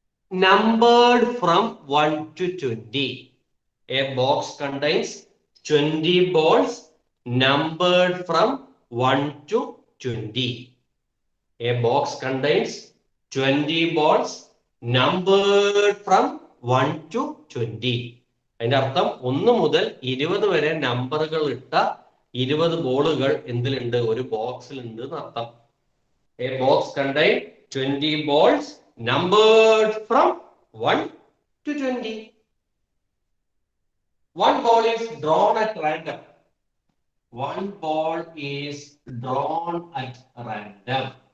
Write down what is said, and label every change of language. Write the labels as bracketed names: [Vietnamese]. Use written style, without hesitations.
[English] Numbered from 1 to 20. A box contains 20 balls numbered from 1 to 20. A box contains 20 balls numbered from 1 to 20. [Malayalam] അതിന്റെ അർത്ഥം 1 മുതൽ 20 വരെ നമ്പറുകൾ ഇട്ട 20 ബോളുകൾ എന്തിലുണ്ട്? ഒരു ബോക്സിൽ ഉണ്ട് എന്നർത്ഥം. [English] A box contains 20 balls numbered from 1 to 20. One ball is drawn at random. One ball is drawn at random.